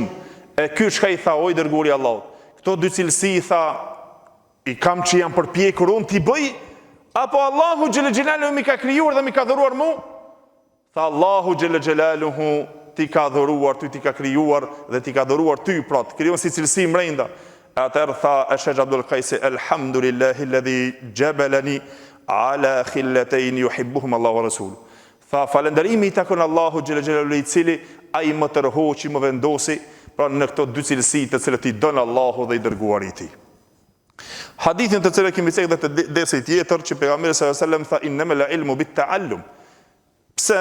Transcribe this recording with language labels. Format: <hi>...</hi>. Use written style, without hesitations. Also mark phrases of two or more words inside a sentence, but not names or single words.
<sq>E ky çka i tha oj dërguari i Allahut. Këto dy cilësi i tha i kam që jam përpjekur unë t'i bëj, apo Allahu</sq> <ar>جل جلاله</ar> <sq>mi ka krijuar dhe mi ka dhuruar mu? Tha Allahu</sq> <ar>جل جلاله</ar> <sq>ti ka dhuruar, ty ti ka krijuar dhe ti ka dhuruar ty, pra të krijuar si cilësi mrenda. Atëherë tha</sq> <ar>Sheikh Abdul Qais, الحمد لله الذي جبلني على خلتين يحبهما الله ورسوله.</ar> <sq>Tha falënderimi i takon Allahu</sq> <ar>جل جلاله,</ar> <sq>i cili ai më tërhoqi, më vendosi pra në këto dy cilësi të cilët i don Allahu dhe i dërguari i tij. Hadithin të cilën kemi thënë të dersit tjetër që pejgamberi</sq> <ar>صلى الله عليه وسلم</ar> <sq>tha</sq> <ar>إنما العلم بالتعلم.</ar> <sq>Pse?</sq>